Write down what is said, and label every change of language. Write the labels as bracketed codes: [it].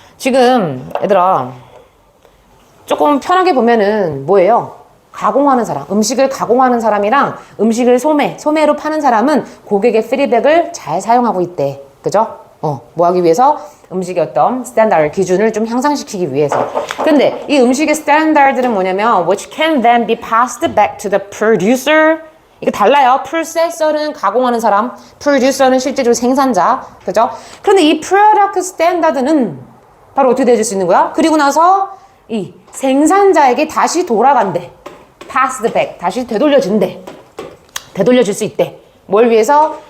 [ko] 지금 얘들아 조금 편하게 보면은 뭐예요? 가공하는 사람, 음식을 가공하는 사람이랑 음식을 소매로 파는 사람은 고객의 피드백을 잘 사용하고 있대. 그죠? 뭐 하기 위해서? 음식의 어떤 스탠다드, 기준을 좀 향상시키기 위해서. 근데 이 음식의 스탠다드는 뭐냐면 [en] which can then be passed back to the producer. [ko] 이게 달라요. processor는 가공하는 사람, producer는 실제로 생산자. 그죠? 그런데 이 product standard는 바로 어떻게 되어질 수 있는 거야? 그리고 나서 이 생산자에게 다시 돌아간대. [en] passed back. [ko] 다시 되돌려준대. 되돌려줄 수 있대. 뭘 위해서?